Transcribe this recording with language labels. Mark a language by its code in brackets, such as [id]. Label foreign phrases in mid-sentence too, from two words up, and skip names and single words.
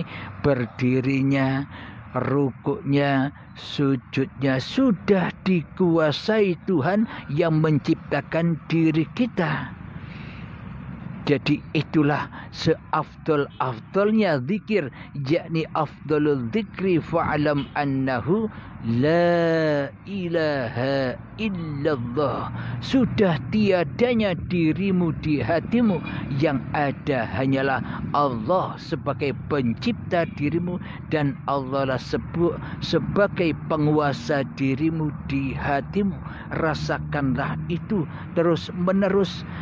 [id] Berdirinya, rukuknya, sujudnya sudah dikuasai Tuhan yang menciptakan diri kita. Jadi itulah seafdal-afdalnya zikir, yakni [ar] أفضل الذكر فاعلم أنه لا إله إلا الله. [id] Sudah tiadanya dirimu di hatimu, yang ada hanyalah Allah sebagai pencipta dirimu, dan Allah lah sebagai penguasa dirimu di hatimu. Rasakanlah itu terus menerus.